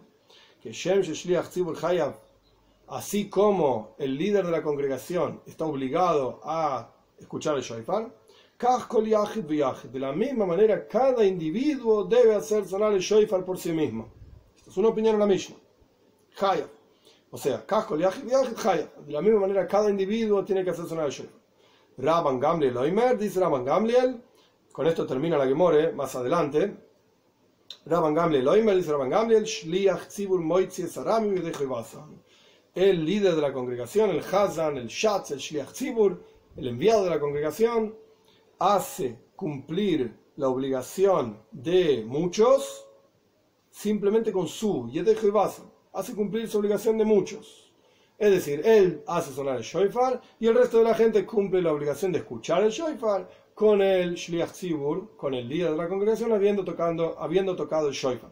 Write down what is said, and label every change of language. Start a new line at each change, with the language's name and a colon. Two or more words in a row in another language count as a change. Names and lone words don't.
Hebrew: כשם ששליח ציבור חייב,
Spanish: así como el líder de la congregación está obligado a escuchar el Shoifar, de la misma manera cada individuo debe hacer sonar el Shoifar por sí mismo. Esta es una opinión en la Mishnah. Hayav. O sea, de la misma manera cada individuo tiene que hacer sonar el Shoifar. Rabban Gamliel Oimer, dice Rabban Gamliel, con esto termina la Gemore más adelante.
Hebrew: Rabban Gamliel Oimer, dice Rabban Gamliel, שליח ציבור מוציא הרבים ידי חובתן.
Spanish: El líder de la congregación, el Hazan, el Shatz, el
Hebrew: שליח ציבור,
Spanish: el enviado de la congregación, hace cumplir la obligación de muchos simplemente con su
Hebrew: ידי חובתן.
Spanish: Hace cumplir su obligación de muchos. Es decir, él hace sonar el Shoifar y el resto de la gente cumple la obligación de escuchar el Shoifar con el
Hebrew: שליח ציבור,
Spanish: con el líder de la congregación, habiendo tocado el Shoifar.